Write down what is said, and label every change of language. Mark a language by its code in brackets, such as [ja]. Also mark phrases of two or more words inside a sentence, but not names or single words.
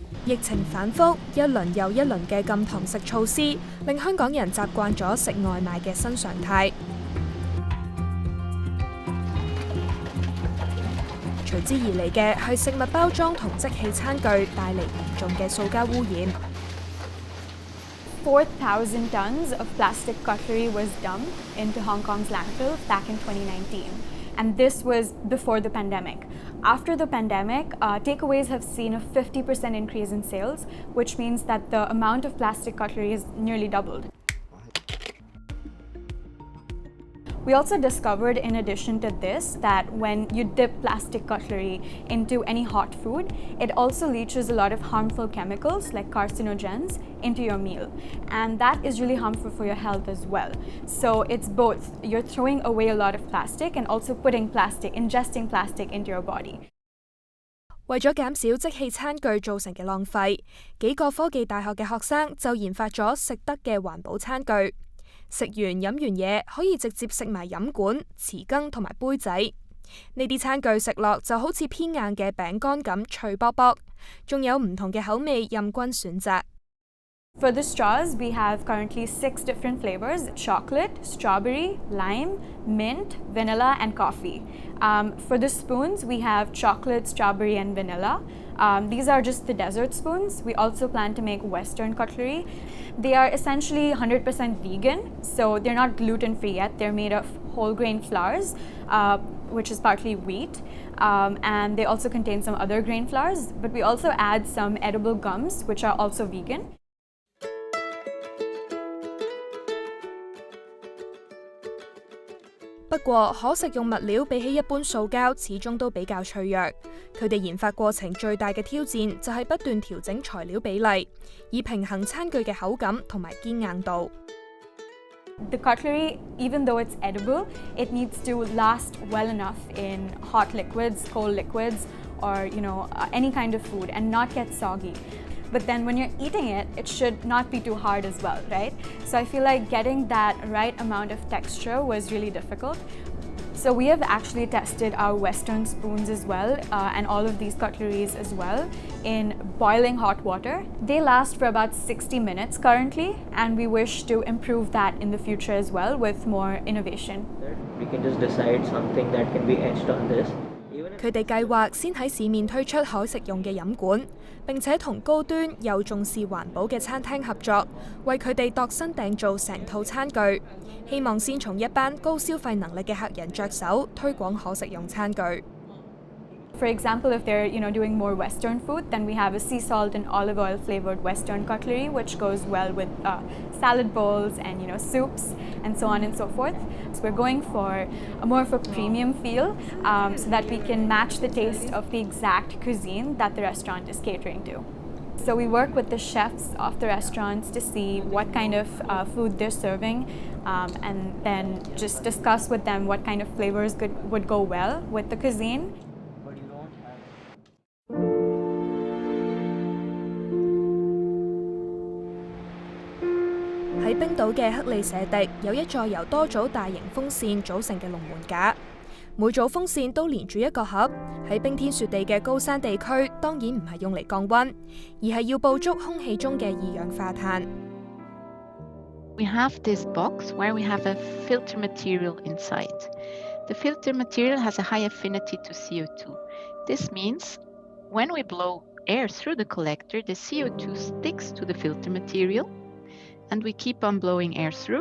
[yue] 疫情反覆，一輪又一輪嘅禁堂食措施，令香港人習慣咗食外賣嘅新常態。隨之而嚟嘅係食物包裝同即棄餐具帶嚟嚴重嘅塑膠污染。 [en] 4,000 tons of plastic cutlery was dumped into Hong Kong's landfill back in 2019. And this was before the pandemic. After the pandemic, takeaways have seen a 50% increase in sales, which means that the amount of plastic cutlery has nearly doubled. We also discovered, in addition to this, that when you dip plastic cutlery into any hot food, it also leaches a lot of harmful chemicals like carcinogens into your meal. And that is really harmful for your health as well. So it's both. You're throwing away a lot of plastic and also ingesting plastic into your body. [yue] 為咗減少即棄餐具造成嘅浪費，幾個科技大學嘅學生就研發咗食得嘅環保餐具。食完飲完嘢可以直接食埋飲管、匙羹同埋杯仔。呢啲餐具食落就好似偏硬嘅餅乾咁脆卜卜，仲有唔同嘅口味任君選擇。 [en] For the straws, we have currently 6 different flavors: chocolate, strawberry, lime, mint, vanilla, and coffee. For the spoons, we have chocolate, strawberry, and vanilla. These are just the dessert spoons. We also plan to make Western cutlery. They are essentially 100% vegan, so they're not gluten-free yet. They're made of whole grain flours, which is partly wheat, and they also contain some other grain flours. But we also add some edible gums, which are also vegan. [yue] 不過，可食用物料比起一般塑膠，始終都比較脆弱。佢哋研發過程最大嘅挑戰就係不斷調整材料比例，以平衡餐具嘅口感同埋堅硬度。 [en] The cutlery, even though it's edible, it needs to last well enough in hot liquids, cold liquids, or any kind of food, and not get soggy. But then when you're eating it, it should not be too hard as well, right? So I feel like getting that right amount of texture was really difficult. So we have actually tested our Western spoons as well, and all of these cutleries as well, in boiling hot water. They last for about 60 minutes currently, and we wish to improve that in the future as well with more innovation. We can just decide something that can be etched on this. [yue] 佢哋計劃先喺市面推出可食用嘅飲管，並且同高端又重視環保嘅餐廳合作，為佢哋度身訂造成套餐具，希望先從一班高消費能力嘅客人着手推廣可食用餐具。 [en] For example, if they're doing more Western food, then we have a sea salt and olive oil flavored Western cutlery, which goes well with salad bowls and soups and so on and so forth. So we're going for more of a premium feel, so that we can match the taste of the exact cuisine that the restaurant is catering to. So we work with the chefs of the restaurants to see what kind of food they're serving, and then just discuss with them what kind of flavors would go well with the cuisine. [yue] 喺冰島嘅克里舍迪有一座由多組大型風扇組成嘅龍門架，每組風扇都連住一個盒。喺冰天雪地嘅高山地區，當然唔係用嚟降溫，而係要捕捉空氣中嘅二氧化碳。 [en] We have this box where we have a filter material inside. The filter material has a high affinity to CO2. This means when we blow air through the collector, the CO2 sticks to the filter material, and we keep on blowing air through.